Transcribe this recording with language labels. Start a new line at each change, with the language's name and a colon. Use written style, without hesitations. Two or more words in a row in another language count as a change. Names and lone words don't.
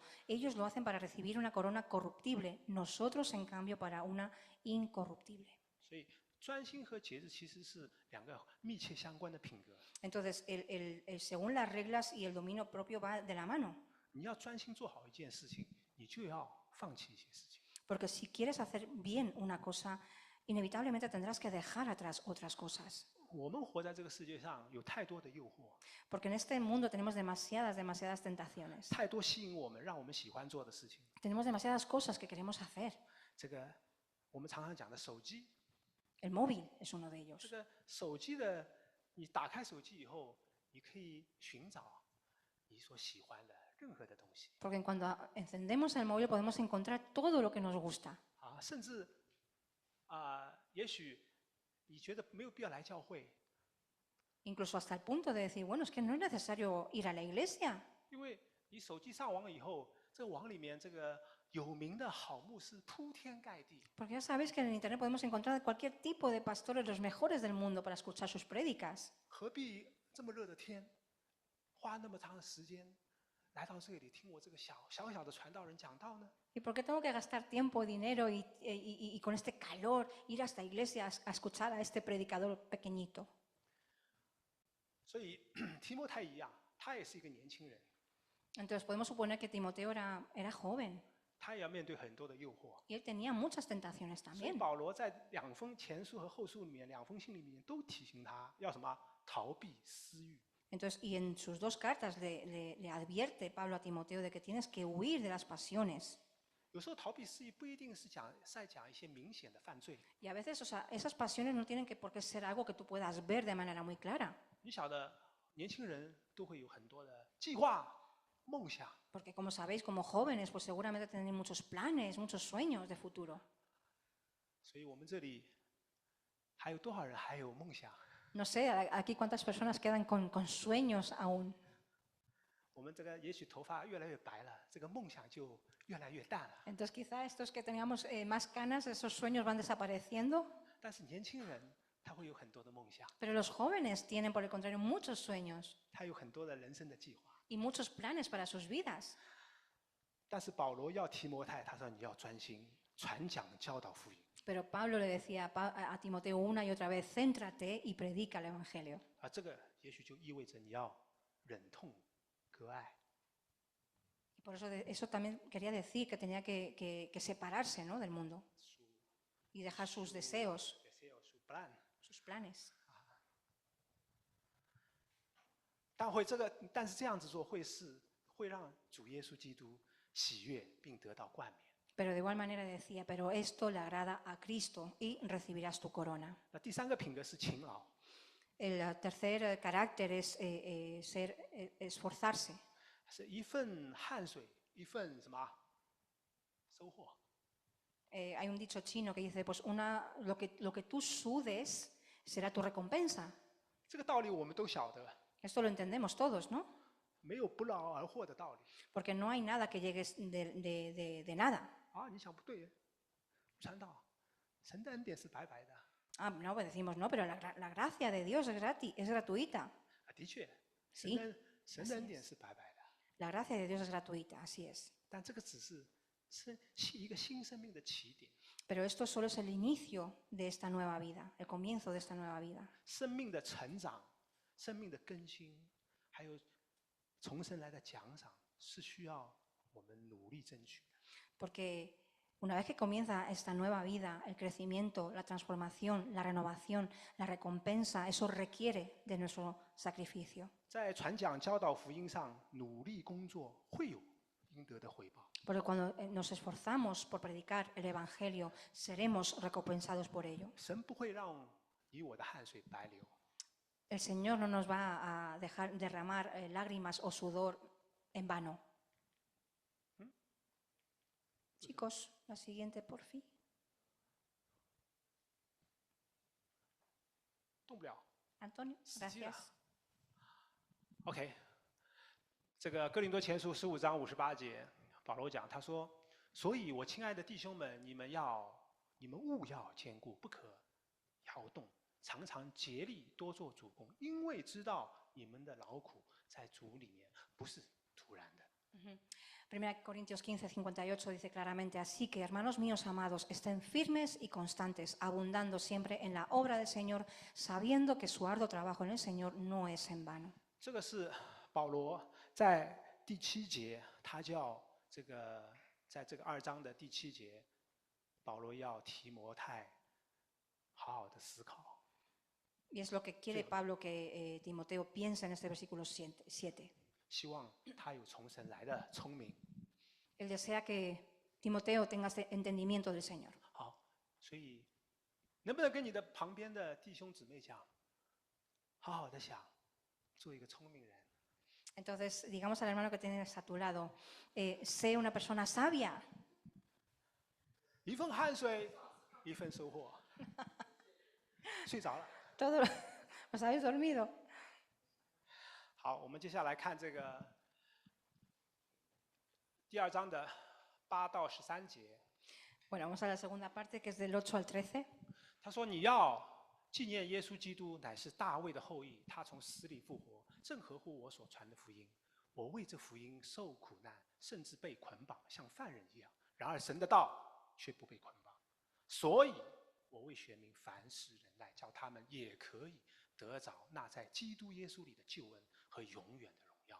Spanish: Ellos lo hacen para recibir una corona corruptible, nosotros en cambio para una incorruptible.
Chinese: 所以专心和节制其实是2个密切相关的品格。
Spanish: Entonces, según las reglas y el dominio propio va de la mano.
Chinese: 你要专心做好一件事情，你就要放弃一些事情。
Spanish: Porque si quieres hacer bien una cosa, inevitablemente tendrás que dejar atrás otras cosas.
Chinese: 我们活在这个世界上，有太多的诱惑，
Spanish: Porque en este mundo tenemos demasiadas tentaciones.
Chinese: 太多吸引我们、让我们喜欢做的事情。
Spanish: Tenemos demasiadas cosas que queremos hacer.
Chinese: 这个我们常常讲的手机，
Spanish: El móvil es uno de
Chinese: 这
Spanish: ellos.
Chinese: 个手机的，你打开手机以后，你可以寻找你所喜欢的任何的东西
Spanish: Porque cuando encendemos el móvil podemos encontrar todo lo que nos gusta.
Chinese: 啊，甚至也许你觉得没有必要来教会，
Spanish: Incluso hasta el punto de decir, bueno, es que no es necesario ir a la iglesia.
Chinese: 因为你手机上网以后，这个网里面这个有名的好牧师铺天盖地，
Spanish: Porque ya sabéis que en internet podemos encontrar cualquier tipo de pastores, los mejores del mundo, para escuchar sus prédicas.
Chinese: 何必这么热的天，花那么长的时间来到这里听我这个小的传道人讲道呢？
Spanish: ¿Y por qué tengo que gastar tiempo, dinero y con este calor ir hasta iglesias a escuchar a este predicador pequeñito?
Chinese: 所以提摩太一样，他也是一个年轻人，
Spanish: Entonces podemos suponer que Timoteo era joven
Chinese: 他也要面对很多的诱惑。
Spanish: y él tenía muchas tentaciones
Chinese: 所以
Spanish: también.
Chinese: 保罗在2封前书和后书里面，2封信里面都提醒他要什么？逃避私欲。
Spanish: Entonces, y en sus 2 cartas le advierte Pablo a Timoteo de que tienes que huir de las pasiones.
Chinese: 有时候逃避私欲不一定是在讲一些明显的犯罪。
Spanish: Y a veces, o sea, esas pasiones no tienen por qué ser algo que tú puedas ver de manera muy clara.
Chinese: 你晓得，年轻人都会有很多的计划、梦想，
Spanish: Porque como sabéis, como jóvenes, pues seguramente tienen muchos planes, muchos sueños de futuro.
Chinese: 所以我们这里还有多少人还有梦想？
Spanish: No sé, aquí cuántas personas quedan con sueños aún.
Chinese: 我们这个也许头发越来越白了，这个梦想就越来越淡了。
Spanish: Entonces quizá estos que teníamos más canas, esos sueños van desapareciendo.
Chinese: 但是年轻人他会有很多的梦想，
Spanish: Pero los jóvenes tienen, por el contrario, muchos sueños
Chinese: 他有很多的人生的计划。
Spanish: y muchos planes para sus vidas.
Chinese: 但是保罗要提摩太，他说你要专心传讲教导福音。
Spanish: Pero Pablo le decía a Timoteo una y otra vez, céntrate y predica el Evangelio.
Chinese: 这个也许就意味着你要忍痛割爱。
Spanish: Y por eso también quería decir que tenía que separarse, ¿no?, del mundo y dejar sus deseos, su plan， sus planes.
Chinese: 但是这样子做会让主耶稣基督喜悦，并得到冠冕。
Spanish: Pero de igual manera decía, pero esto le agrada a Cristo y recibirás tu corona.
Chinese: 那第3个品格是勤劳，
Spanish: El tercer carácter es esforzarse.
Chinese: 是一份汗水，一份什么收获。
Spanish: Hay un dicho chino que dice, pues lo que tú sudes será tu recompensa.
Chinese: 这个道理我们都晓得，
Spanish: Esto lo entendemos todos, ¿no?
Chinese: 没有不劳而获的道理。
Spanish: Porque no hay nada que llegue de nada.
Chinese: 啊，你想不对，传道，神的恩典是白白的。
Spanish: Ah, no, pues decimos, no, pero la gracia de Dios es gratis, es gratuita.
Chinese: 啊，的确，
Spanish: Sí,
Chinese: 神的恩典是白白的，
Spanish: la gracia de Dios es gratuita, así es.
Chinese: 但这个只是一个新生命的起点，
Spanish: Pero esto solo es el inicio de esta nueva vida, el comienzo de esta nueva vida.
Chinese: 生命的成长、生命的更新，还有从神来的奖赏，是需要我们努力争取的。
Spanish: Porque una vez que comienza esta nueva vida, el crecimiento, la transformación, la renovación, la recompensa, eso requiere de nuestro sacrificio.
Chinese: 在传讲、教导福音上努力工作，会有应得的回报。
Spanish: Porque cuando nos esforzamos por predicar el Evangelio, seremos recompensados por ello.
Chinese: 神不会让你我的汗水白流。
Spanish: El Señor no nos va a dejar derramar lágrimas o sudor en vano. Chicos, la siguiente, por fin.
Chinese: 动不了。
Spanish: Antonio,
Chinese: 死机了
Spanish: gracias.
Chinese: OK， 这个哥林多前书15章58节，保罗讲，他说：“所以我亲爱的弟兄们，你们务要坚固，不可摇动，常常竭力多做主工，因为知道你们的劳苦在主里面不是突然的。”
Spanish: Primera Corintios 15:58 dice claramente, así que, hermanos míos amados, estén firmes y constantes, abundando siempre en la obra del Señor, sabiendo que su arduo trabajo en el Señor no es en vano.
Chinese: 这个是保罗在第7节，他叫在这个2章的第7节，保罗要提摩太好好的思考。
Spanish: Y es lo que quiere Pablo que Timoteo piense en este versículo 7.
Chinese: 希望他有从神来的聪明。
Spanish: Él desea que Timoteo tenga este entendimiento del Señor.
Chinese: 好，所以能不能跟你的旁边的弟兄姊妹讲，好好的想，做一个聪明人。
Spanish: Entonces, digamos al hermano que tienes a tu lado, sé una persona sabia.
Chinese: 一份汗水，一份收获。睡着了。
Spanish: Todo ¿Os habéis dormido?
Chinese: 好，我们接下来看这个第2章的8到13节。
Spanish: Bueno, vamos a la segunda parte, que es del 8 al 13.
Chinese: 他说：“你要纪念耶稣基督乃是大卫的后裔，他从死里复活，正合乎我所传的福音。我为这福音受苦难，甚至被捆绑，像犯人一样。然而神的道却不被捆绑，所以我为选民凡事忍耐，叫他们也可以得着那在基督耶稣里的救恩和永远的荣耀。